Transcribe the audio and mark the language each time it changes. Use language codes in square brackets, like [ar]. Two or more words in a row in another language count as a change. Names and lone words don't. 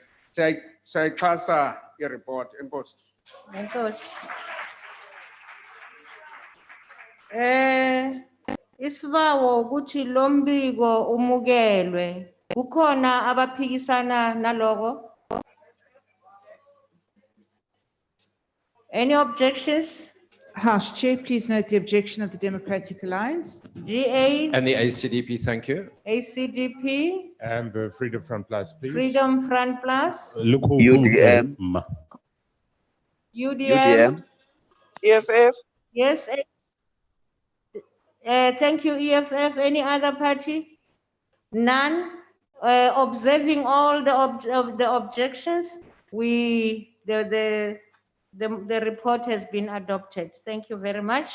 [xh] Siyayixhasa iripoti. Enkosi. Enkosi. [zu] Isibawo ukuthi lo mbiko umukelwe. Kukhona abaphikisana naloko? [en] Any objections? House Chair, please note the objection of the Democratic Alliance. DA, And the ACDP, thank you. ACDP, And the Freedom Front Plus, please. Freedom Front Plus, UDM. UDM. EFF. Yes. Thank you, EFF. Any other party? None. Observing all the objections, the report has been adopted. Thank you very much.